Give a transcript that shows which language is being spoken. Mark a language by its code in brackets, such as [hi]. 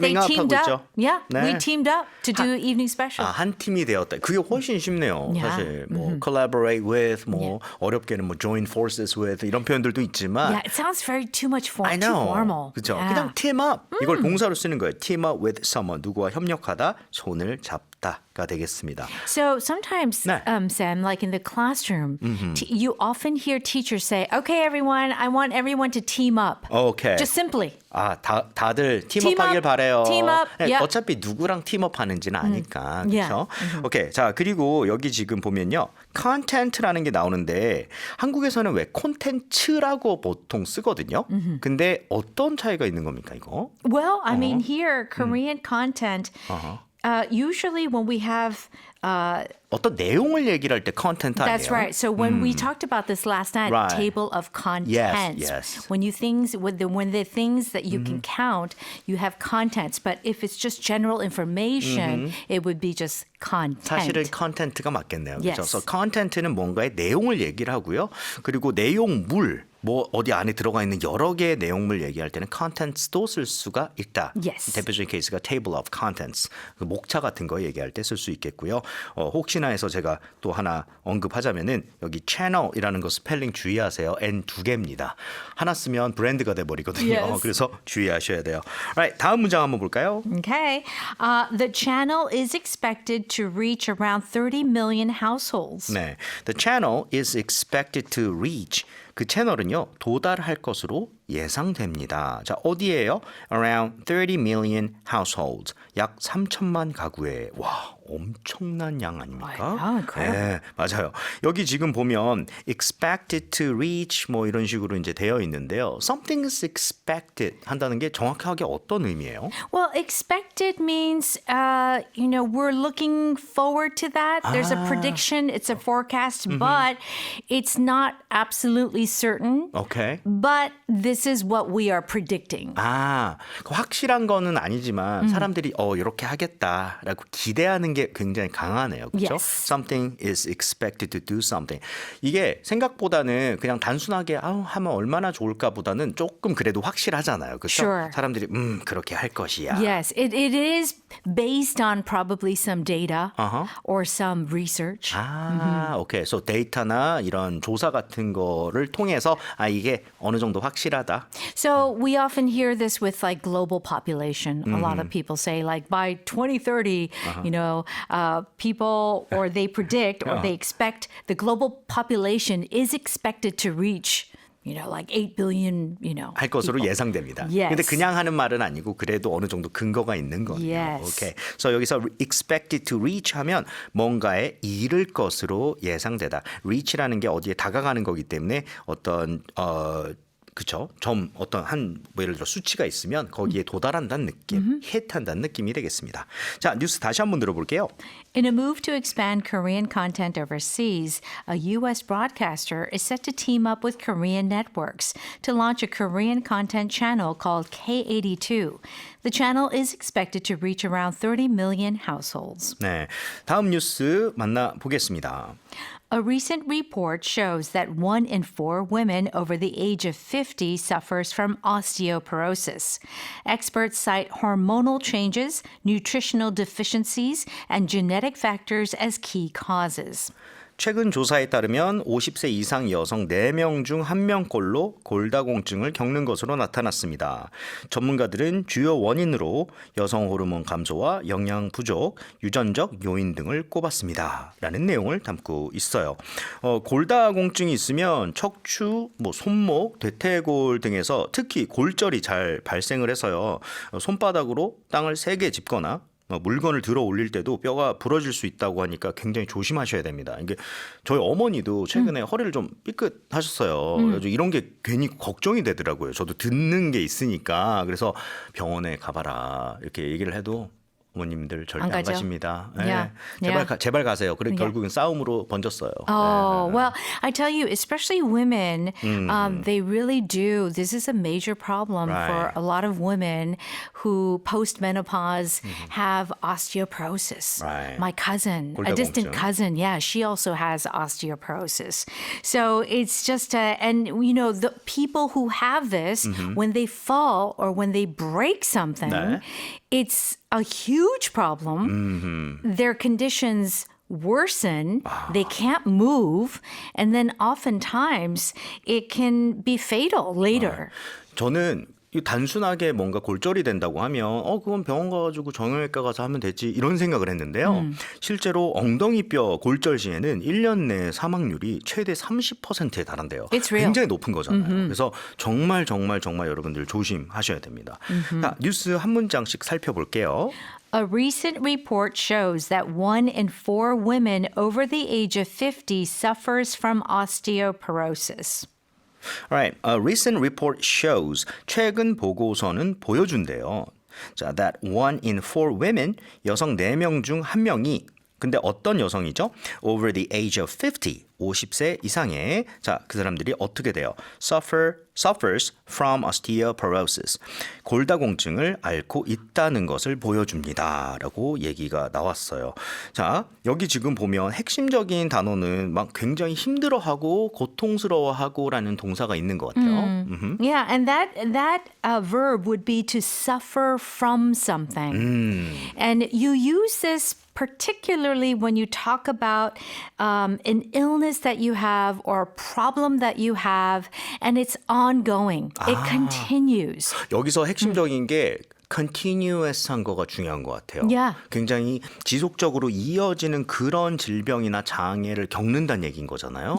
[en] Teaming up teamed [ko] 하고 [en] up. [ko] 있죠. [en] Yeah, [ko] 네. [en] we teamed up to do Evening Special. [ko] 한 팀이 되었다. 그게 훨씬 쉽네요. [en] Yeah. [ko] 사실 뭐 [en] collaborate with, [ko] 뭐 어렵게는 뭐 [en] join forces with [ko] 이런 표현들도 있지만 [en] Yeah, it sounds very too too much form, I too know. formal. [ko] 그렇죠. [en] Yeah. [ko] 그냥 team up 이걸 동사로 쓰는 거예요. [en] team up with someone [ko] 누구와 협력하다, 손을 잡다가 되겠습니다. [en] So sometimes, [ko] 네. [en] Sam, like in the classroom, you often hear teachers say, "Okay, everyone, I want everyone to team up." [ko] 오케이. [en] Just simply. [ko] 다들 [en] Team [ko] 팀업하길 [en] up, [ko] 바래요. [en] team up, [ko] 네, [en] yeah. [ko] 어차피 누구랑 팀업하는지는 아니까 [en] Yeah. [ko] 그렇죠. 오케이. 자 그리고 여기 지금 보면요, content라는 게 나오는데 한국에서는 왜 콘텐츠라고 보통 쓰거든요. 근데 어떤 차이가 있는 겁니까 이거? [en] Well, I mean, here, Korean content, usually when we have [ko] 어떤 내용을 얘기를 할 때 컨텐트 아니에요? [en] That's right. So when we talked about this last night, Right. table of contents. yes. When the things that you can count, you have contents. But if it's just general information, it would be just content. [ko] 사실은 컨텐트가 맞겠네요. 그렇죠? [en] Yes. [ko] 그래서 컨텐트는 뭔가의 내용을 얘기를 하고요. 그리고 내용물 뭐 어디 안에 들어가 있는 여러 개의 내용물 얘기할 때는 contents도 쓸 수가 있다. [en] Yes. [ko] 대표적인 케이스가 table of contents, 그 목차 같은 거 얘기할 때 쓸 수 있겠고요. 혹시나 해서 제가 또 하나 언급하자면은 여기 channel이라는 거 스펠링 주의하세요. N 두 개입니다. 하나 쓰면 브랜드가 돼 버리거든요. [en] Yes. [ko] 그래서 주의하셔야 돼요. Right, 다음 문장 한번 볼까요? [en] Okay. The channel is expected to reach around 30 million households. [ko] 네, [en] the channel is expected to reach. [ko] 그 채널은요 도달할 것으로 예상됩니다. 자 어디에요? [en] Around 30 million households. [ko] 약 3천만 가구에 와 엄청난 양 아닙니까? [en] Wow, incredible. [ko] 네, 맞아요. 여기 지금 보면 expected to reach 뭐 이런 식으로 이제 되어 있는데요. [en] Something is expected [ko] 한다는 게 정확하게 어떤 의미예요? [en] Well, expected means, we're looking forward to that. There's a prediction, it's a forecast, but it's not absolutely certain. [ko] 오케이. [en] But this is what we are predicting. [ko] 그 확실한 거는 아니지만 사람들이 이렇게 하겠다라고 기대하는 게 굉장히 강하네요. 그렇죠? [en] Yes. Something is expected to do something. [ko] 이게 생각보다는 그냥 단순하게 하면 얼마나 좋을까보다는 조금 그래도 확실하잖아요. 그렇죠? [en] Sure. [ko] 사람들이 그렇게 할 것이야. [en] Yes, it is based on probably some data or some research. [ko] 오케이. [en] So [ko] 데이터나 이런 조사 같은 거를 통해서 이게 어느 정도 확실하다. [en] So we often hear this with like global population. A lot of people say like by 2030, people or they predict or they expect the global population is expected to reach, like 8 billion, [ko] 할 것으로 [en] people. [ko] 예상됩니다. [en] Yes. [ko] 근데 그냥 하는 말은 아니고 그래도 어느 정도 근거가 있는 거예요. [en] Yes. [ko] 오케이. 그래서 여기서 [en] expected to reach [ko] 하면 뭔가에 이를 것으로 예상되다. reach라는 게 어디에 다가가는 거기 때문에 어떤 그렇죠. 어떤 예를 들어 수치가 있으면 거기에 도달한다는 느낌, hit한다는 느낌이 되겠습니다. 자, 뉴스 다시 한번 들어볼게요. [en] In a move to expand Korean content overseas, a U.S. broadcaster is set to team up with Korean networks to launch a Korean content channel called K82. The channel is expected to reach around 30 million households. [ko] 네, 다음 뉴스 만나보겠습니다. [en] A recent report shows that 1 in 4 women over the age of 50 suffers from osteoporosis. Experts cite hormonal changes, nutritional deficiencies, and genetic factors as key causes. [ko] 최근 조사에 따르면 50세 이상 여성 4명 중 1명꼴로 골다공증을 겪는 것으로 나타났습니다. 전문가들은 주요 원인으로 여성 호르몬 감소와 영양 부족, 유전적 요인 등을 꼽았습니다. 라는 내용을 담고 있어요. 골다공증이 있으면 척추, 손목, 대퇴골 등에서 특히 골절이 잘 발생을 해서요. 손바닥으로 땅을 세게 짚거나 물건을 들어 올릴 때도 뼈가 부러질 수 있다고 하니까 굉장히 조심하셔야 됩니다. 이게 저희 어머니도 최근에 허리를 좀 삐끗하셨어요. 그래서 이런 게 괜히 걱정이 되더라고요. 저도 듣는 게 있으니까. 그래서 병원에 가봐라 이렇게 얘기를 해도 어머님들 절대 안 가죠. 가십니다. [en] Yeah. [ko] 제발 가세요. 그래 결국은 싸움으로 번졌어요. [en] Oh, well, I tell you, especially women, they really do. This is a major problem for a lot of women who post-menopause have osteoporosis. Right. My cousin, a distant cousin, she also has osteoporosis. So it's just, the people who have this, when they fall or when they break something, [ko] 네. [en] it's a huge problem. Their conditions worsen. They can't move. And then oftentimes it can be fatal later. [ko] 저는 이 단순하게 뭔가 골절이 된다고 하면 그건 병원 가가지고 정형외과 가서 하면 되지 이런 생각을 했는데요. 실제로 엉덩이뼈 골절 시에는 1년 내 사망률이 최대 30%에 달한대요. [en] It's real. [ko] 굉장히 높은 거잖아요. 그래서 정말 여러분들 조심하셔야 됩니다. 자, 뉴스 한 문장씩 살펴볼게요. [en] A recent report shows that 1 in 4 women over the age of 50 suffers from osteoporosis. Alright, a recent report shows [ko] 최근 보고서는 보여준대요. 자, [en] that 1 in 4 women [ko] 여성 4명 중 1명이 근데 어떤 여성이죠? [en] Over the age of 50, [ko] 50세 이상의 자, 그 사람들이 어떻게 돼요? [en] Suffers from osteoporosis. [ko] 골다공증을 앓고 있다는 것을 보여줍니다. 라고 얘기가 나왔어요. 자, 여기 지금 보면 핵심적인 단어는 막 굉장히 힘들어하고 고통스러워하고 라는 동사가 있는 것 같아요. [en] Yeah, and that verb would be to suffer from something. And you use this particularly when you talk about an illness that you have or a problem that you have, and it's ongoing. It continues. [ko] 여기서 핵심적인 게 continuous한 거가 중요한 것 같아요. [en] Yeah. [ko] 굉장히 지속적으로 이어지는 그런 질병이나 장애를 겪는다는 얘기인 거잖아요.